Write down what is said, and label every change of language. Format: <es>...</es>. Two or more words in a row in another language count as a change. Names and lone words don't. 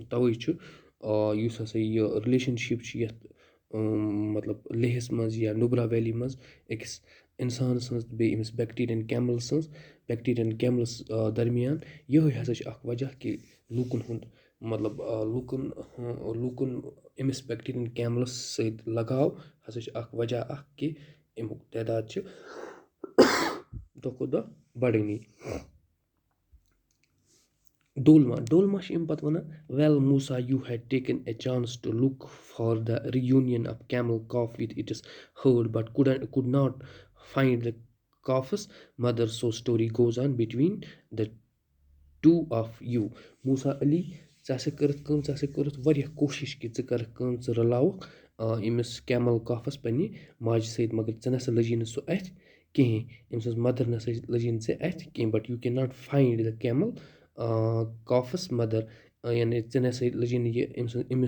<ks>تَوَے چھُ یُس ہَسا یہِ رِلیشَنشِپ چھِ یَتھ مطلب لیہَس منٛز یا نُبرا ویلی منٛز أکِس اِنسان سٕنٛز تہٕ بیٚیہِ أمِس</ks> <en>Bactrian camel</en> <ks>سٕنٛز</ks> <en>Bactrian camel</en> <ks>درمیان یِہوٚے ہسا چھِ اکھ وجہ کہِ لوٗکَن ہُنٛد مطلب لوٗکَن أمِس</ks> <en>Bactrian camel</en> <ks>سۭتۍ لگاو ہسا چھِ اکھ وجہ اکھ کہِ اَمیُک تعداد چھِ دۄہ کھۄتہٕ دۄہ بڑٲنی. ڈولما چھِ اَمہِ پتہٕ وَنان</ks> <en>Well Musa you had taken a chance to look for the reunion of camel calf with its herd but could not find the calf's mother so story goes on between the two of you.</en> <ks>موسا علی ژٕ ہسا کٔرٕتھ کٲم ژٕ ہسا کٔرٕتھ واریاہ کوٗشش کہِ ژٕ کَرکھ کٲم ژٕ رلاوکھ أمِس</ks> <en>camel calf</en> <ks>پننہِ ماجہِ سۭتۍ مگر ژےٚ نسا لٔجی نہٕ سُہ اَتھِ کِہیٖنۍ أمۍ سٕنٛز مدر نسا لٔجی نہٕ ژےٚ اَتھِ کینٛہہ</ks> <en>but you cannot find the camel calf's mother</en> <ks>یعنی ژےٚ نسا لٔجی نہٕ یہِ أمِس</ks>